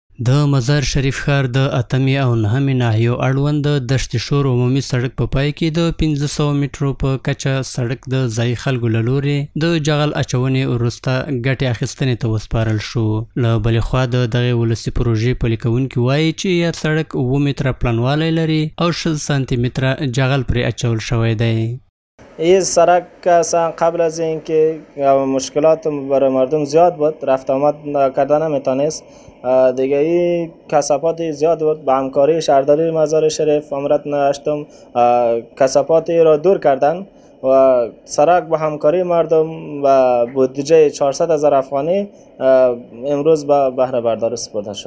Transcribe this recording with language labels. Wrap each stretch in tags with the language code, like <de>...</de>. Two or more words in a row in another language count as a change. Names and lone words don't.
<ps>د مزار شریف ښار د اتمې او نهمې ناحیو اړوند د دشت شور عمومي سړک په پای کې د 1500 مترو په کچه سړک د ځایي خلکو له لورې د جغل اچونې وروسته ګټې اخیستنې ته وسپارل شو. له بلې خوا د دغې ولسي پروژې پلي کوونکي وایي چې یاد سړک 7 متره پلنوالی لري او 60 سانتي متره جغل پرې اچول شوی دی.</ps> <fa>این سرک اصلا قبل از اینکه مشکلات برای مردم زیاد بود، رفت آمد کردن نمیتونست دیگه، این کثافات زیاد بود. با همکاری شهرداری مزار شریف امارت هشتم کثافات را دور کردن و سرک با همکاری مردم و بودجه 400,000 افغانی امروز به بهره برداری سپرده شد.</fa>